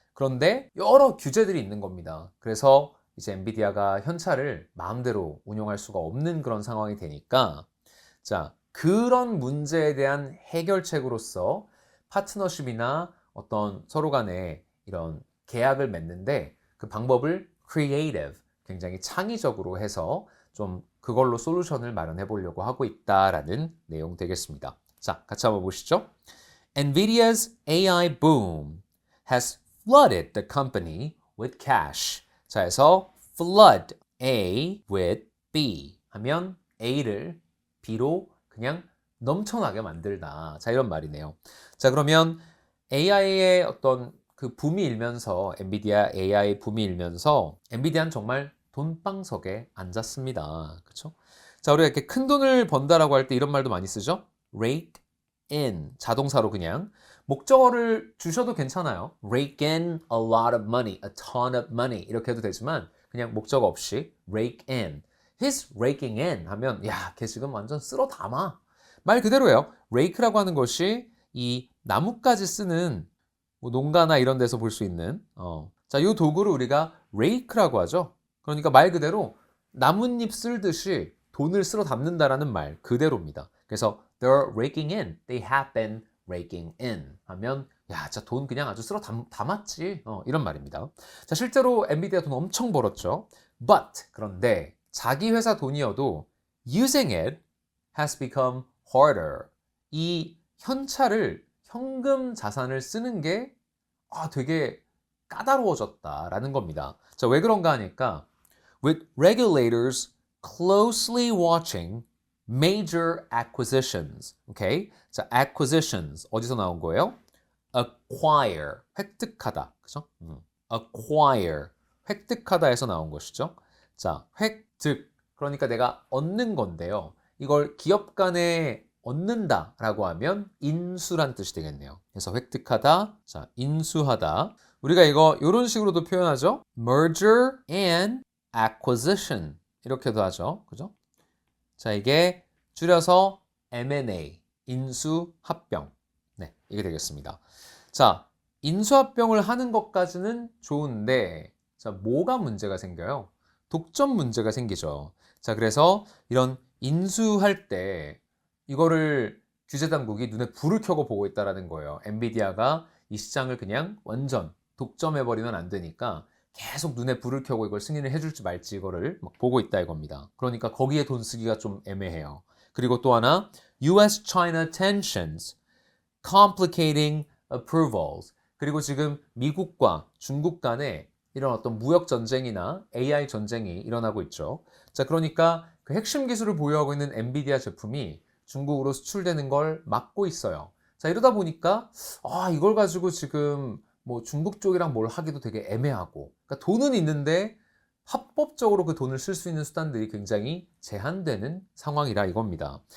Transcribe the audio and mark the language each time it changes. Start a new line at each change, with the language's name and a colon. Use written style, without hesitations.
Korean: 그런데 여러 규제들이 있는 겁니다. 그래서 이제 엔비디아가 현찰을 마음대로 운용할 수가 없는 그런 상황이 되니까, 자, 그런 문제에 대한 해결책으로서 파트너십이나 어떤 서로 간에 이런 계약을 맺는데 그 방법을 creative, 굉장히 창의적으로 해서 좀 그걸로 솔루션을 마련해 보려고 하고 있다라는 내용 되겠습니다. 자, 같이 한번 보시죠.
English: NVIDIA's AI boom has flooded the company with cash.
Korean: 자, 해서
English: flood A with B
Korean: 하면 A를 B로 그냥 넘쳐나게 만들다. 자, 이런 말이네요. 자, 그러면 AI의 어떤 그 붐이 일면서 엔비디아 AI 붐이 일면서 엔비디아는 정말 돈방석에 앉았습니다. 그렇죠? 자, 우리가 이렇게 큰 돈을 번다라고 할 때 이런 말도 많이 쓰죠.
English: rake in
Korean: 자동사로 그냥 목적어를 주셔도 괜찮아요.
English: rake in a lot of money, a ton of money
Korean: 이렇게 해도 되지만 그냥 목적어 없이
English: rake in. He's raking in
Korean: 하면 야, 걔 지금 완전 쓸어 담아. 말 그대로예요. rake라고 하는 것이 이 나뭇가지 쓰는 농가나 이런 데서 볼 수 있는 자, 이 도구를 우리가 rake라고 하죠. 그러니까 말 그대로 나뭇잎 쓸듯이 돈을 쓸어 담는다라는 말 그대로입니다. 그래서
English: they're raking in, they have been raking in
Korean: 하면 야, 진짜 돈 그냥 아주 쓸어 담았지 이런 말입니다. 자, 실제로 엔비디아 돈 엄청 벌었죠.
English: But
Korean: 그런데 자기 회사 돈이어도
English: using it has become harder.
Korean: 이 현찰을 현금 자산을 쓰는 게 되게 까다로워졌다라는 겁니다. 자, 왜 그런가 하니까
English: with regulators closely watching major acquisitions.
Korean: 오케이? 자, acquisitions 어디서 나온 거예요? acquire 획득하다. 그죠? acquire 획득하다에서 나온 것이죠. 자, 획득 그러니까 내가 얻는 건데요. 이걸 기업 간에 얻는다라고 하면 인수란 뜻이 되겠네요. 그래서 획득하다, 자, 인수하다. 우리가 이거 이런 식으로도 표현하죠.
English: merger and acquisition
Korean: 이렇게도 하죠. 그죠? 자, 이게 줄여서 M&A, 인수합병. 네, 이게 되겠습니다. 자, 인수합병을 하는 것까지는 좋은데, 자, 뭐가 문제가 생겨요? 독점 문제가 생기죠. 자, 그래서 이런 인수할 때 이거를 규제 당국이 눈에 불을 켜고 보고 있다라는 거예요. 엔비디아가 이 시장을 그냥 완전 독점해버리면 안 되니까 계속 눈에 불을 켜고 이걸 승인을 해줄지 말지 이거를 막 보고 있다 이겁니다. 그러니까 거기에 돈 쓰기가 좀 애매해요. 그리고 또 하나,
English: US-China tensions, complicating approvals.
Korean: 그리고 지금 미국과 중국 간에 이런 어떤 무역 전쟁이나 AI 전쟁이 일어나고 있죠. 자, 그러니까 그 핵심 기술을 보유하고 있는 엔비디아 제품이 중국으로 수출되는 걸 막고 있어요. 자, 이러다 보니까 이걸 가지고 지금 뭐 중국 쪽이랑 뭘 하기도 되게 애매하고, 그러니까 돈은 있는데 합법적으로 그 돈을 쓸 수 있는 수단들이 굉장히 제한되는 상황이라 이겁니다.